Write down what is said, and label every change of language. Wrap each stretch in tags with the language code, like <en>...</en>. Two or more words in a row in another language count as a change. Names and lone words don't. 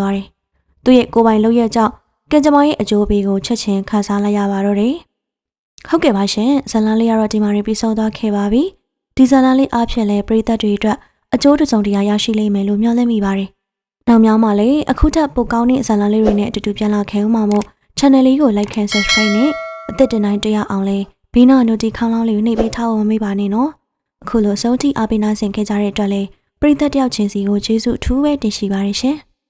<my>သွားတယ်သူရဲ့ကိုယ်ပိုင်လုပ်ရကြောင့်ကင်ဂျမောင်ရဲ့အကျိုးပေးကိုချက်ချင်းခံစားလိုက်ရပါတော့တယ်ဟုတ်ကဲ့ပါရှင်ဇလန်းလေးကတော့ဒီမှာပြီးဆုံးသွားခဲ့ပါပြီဒီဇလန်းလေးအားဖြင့်လည်းပရိသတ်တွေအတွက်အကျိုးတစုံတရာရရှိလိမ့်မယ်လို့မျှော်လင့်မိပါတယ်နောက်များမှာလည်းအခုထပ်ပိုကောင်းတဲ့ဇာတ်လမ်းလေးတွေနဲ့အတူတူပြန်လာခဲ့ဦးမှာမို့ channel လေးကို</my> <en>like and subscribe</en> <my>နဲ့အသစ်တင်တိုင်းတွေ့ရအောင်လဲဘေးနား notification ခေါင်းလောင်းလေးကိုနှိပ်ပေးထားဖို့မမေ့ပါနဲ့နော်အခုလိုစုံထိအားပေးနာဆင်ခဲ့ကြတဲ့အတွက်လည်းပရိသတ်တယောက်ချင်းစီကိုကျေးဇူးအထူးပဲတင်ရှိပါတယ်ရှင်</my>